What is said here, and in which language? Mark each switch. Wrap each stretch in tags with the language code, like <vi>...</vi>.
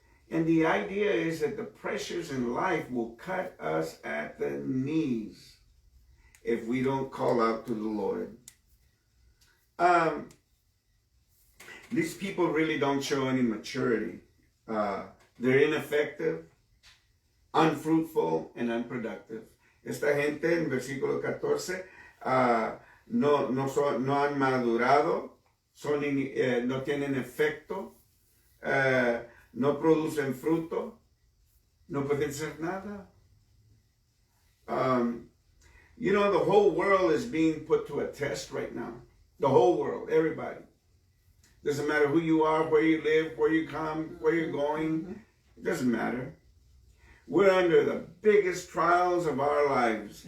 <en>And the idea is that the pressures in life will cut us at the knees if we don't call out to the Lord. These people really don't show any maturity. They're ineffective, unfruitful, and unproductive.</en> <es>Esta gente en versículo 14 no han madurado, no tienen efecto, no producen fruto, no pueden ser nada.</es> <en>You know, the whole world is being put to a test right now. The whole world, everybody. Doesn't matter who you are, where you live, where you come, where you're going. It doesn't matter. We're under the biggest trials of our lives.</en>